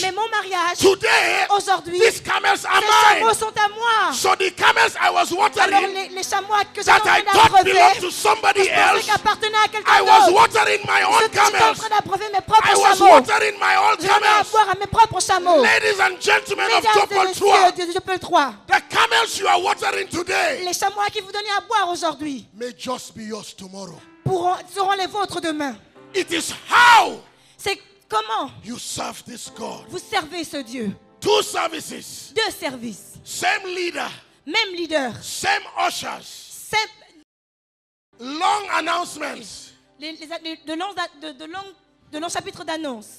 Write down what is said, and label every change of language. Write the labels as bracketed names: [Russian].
[French] Mais mon mariage, [English] today, [French] aujourd'hui, [English] these camels are [French] ces chameaux [English] mine. [French] sont à moi. [English] So the camels I was [French] Alors [English] watering, [French] les chameaux que j'étais [English] that [French] en train [English] I thought belonged to [French] d'abreuver, [English] somebody [French] je pensais [English] else, [French] qu'ils appartenaient à [English] I [French] quelqu'un [English] was [French] d'autre. [English] watering my own [French] J'étais en [English] camels. [French] train d'abreuver mes [English] I [French] propres [English] was [French] chameaux. [English] watering my own [French] Je donnais à [English] camels. [French] boire à mes propres chameaux. [English] Ladies and gentlemen of [French] Mesdames et [English] Topol 3, [French] messieurs de Jopel 3, [English] the camels you are watering today [French] les chameaux à qui vous donnez à boire aujourd'hui [English] may just be yours tomorrow. [French] seront les vôtres demain. [English] It is how [French] C'est comment [English] you serve this God. [French] vous servez ce Dieu. [English] Two services, [French] Deux services, [English] same leader, [French] même leader, [English] same ushers, long announcements, [French] de longs chapitres d'annonce.